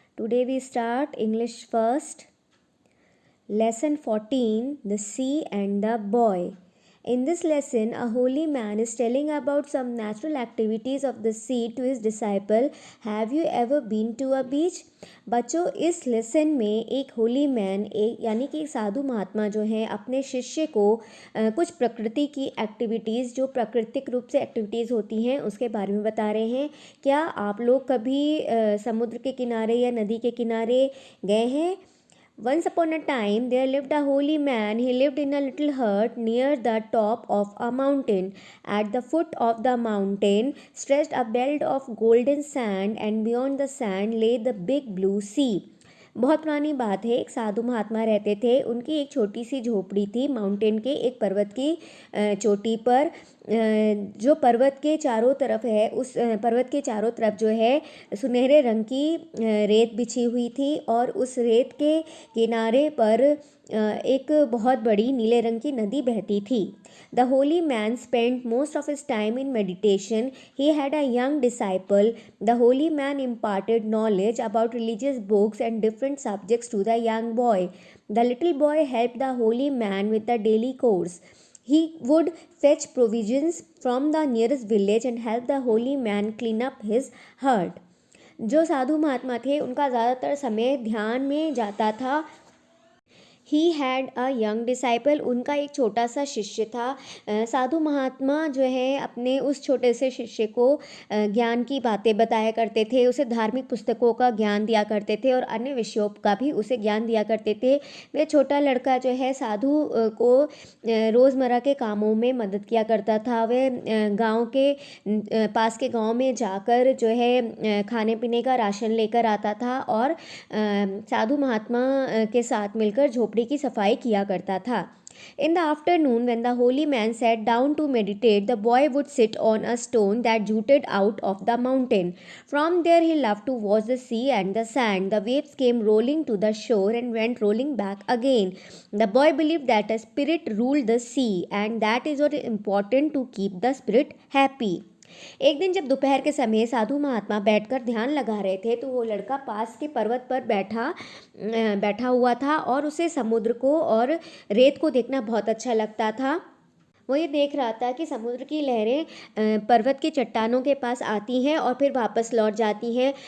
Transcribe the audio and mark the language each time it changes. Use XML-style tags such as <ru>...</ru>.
<en>Today we start English first. Lesson 14, The Sea and the Boy. In this lesson, a holy man is telling about some natural activities of the sea to his disciple. Have you ever been to a beach?</en> <hi>बच्चों, इस lesson में एक Holi man यानी कि एक साधु महात्मा जो हैं अपने शिष्य को कुछ प्रकृति की एक्टिविटीज़ जो प्राकृतिक रूप से एक्टिविटीज़ होती हैं उसके बारे में बता रहे हैं। क्या आप लोग कभी समुद्र के किनारे या नदी के किनारे गए हैं?</hi> <en>Once upon a time, there lived a holy man. He lived in a little hut near the top of a mountain. At the foot of the mountain stretched a belt of golden sand, and beyond the sand lay the big blue sea.</en> <hi>बहुत पुरानी बात है। एक साधु महात्मा रहते थे। उनकी एक छोटी सी झोपड़ी थी माउंटेन के एक पर्वत की चोटी पर। जो पर्वत के चारों तरफ है, उस पर्वत के चारों तरफ जो है सुनहरे रंग की रेत बिछी हुई थी और उस रेत के किनारे पर एक बहुत बड़ी नीले रंग की नदी बहती थी।</hi> <en>The holy man spent most of his time in meditation. He had a young disciple. The holy man imparted knowledge about religious books and different subjects to the young boy. The little boy helped the holy man with the daily chores. He would fetch provisions from the nearest village and help the holy man clean up his hut.</en> <hi>जो साधु महात्मा थे उनका ज़्यादातर समय ध्यान में जाता था।</hi> <en>he had a young disciple,</en> <hi>उनका एक छोटा सा शिष्य था। साधु महात्मा जो है अपने उस छोटे से शिष्य को ज्ञान की बातें बताया करते थे, उसे धार्मिक पुस्तकों का ज्ञान दिया करते थे और अन्य विषयों का भी उसे ज्ञान दिया करते थे। वह छोटा लड़का जो है साधु को रोज़मर्रा के कामों में मदद किया करता था। वह गांव के पास के गांव में जाकर जो है खाने पीने का राशन लेकर आता था और साधु महात्मा के साथ मिलकर झोपड़ी की सफाई किया करता था।</hi> <en>In the afternoon, when the holy man sat down to meditate, the boy would sit on a stone that jutted out of the mountain. From there, he loved to watch the sea and the sand. The waves came rolling to the shore and went rolling back again. The boy believed that a spirit ruled the sea, and that is what is important to keep the spirit happy.</en> <hi>एक दिन जब दोपहर के समय साधु महात्मा बैठकर ध्यान लगा रहे थे तो वो लड़का पास के पर्वत पर बैठा हुआ था और उसे समुद्र को और रेत को देखना बहुत अच्छा लगता था। वो ये देख रहा था कि समुद्र की लहरें पर्वत की चट्टानों के पास आती हैं और फिर वापस लौट जाती हैं।</hi>